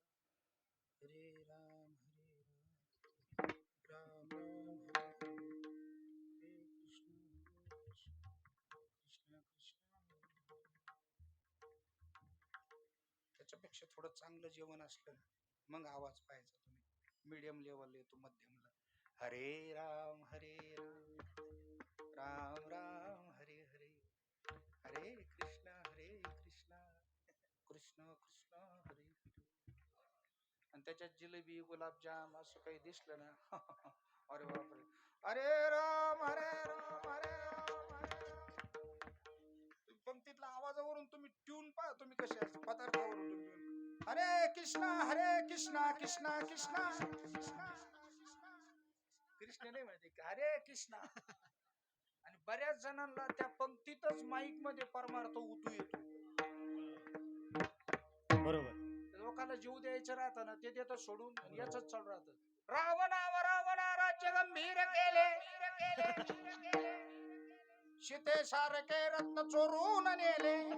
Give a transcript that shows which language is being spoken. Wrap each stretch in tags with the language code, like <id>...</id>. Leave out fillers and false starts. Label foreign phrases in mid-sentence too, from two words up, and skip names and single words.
<sa>हरे राम राम राम हरे कृष्ण कृष्ण.</sa> <mr>त्याच्यापेक्षा थोडं चांगलं जेवण असलं मग आवाज पाहायचा. तुम्ही</mr> <en>medium level</en> <mr>येतो, मध्यमला.</mr> <sa>हरे राम राम राम हरे हरे, हरे कृष्ण कृष्ण कृष्ण हरे.</sa> <mr>आणि त्याच्यात जिलेबी गुलाबजाम असं काही दिसलं ना, अरे बापरे,</mr> <sa>हरे राम हरे राम हरे राम हरे राम.</sa> <mr>पंक्तीतला आवाजावरून तुम्ही ट्यून पहा, तुम्ही कसे पदार्थावरून तुम्ही</mr> <sa>हरे कृष्ण कृष्ण कृष्ण कृष्ण</sa> <mr>नाही म्हणते,</mr> <sa>हरे कृष्णा.</sa> <mr>आणि बऱ्याच जणांना त्या पंक्तीतच माईक मध्ये परमार्थ उतू येतो. बरोबर. लोकांना जीव द्यायचं राहतं ना, ते देतं सोडून, याच चालू राहतं. रावणा राज्य गंभीर केले, सीते सारखे रत्न चोरून नेले.</mr>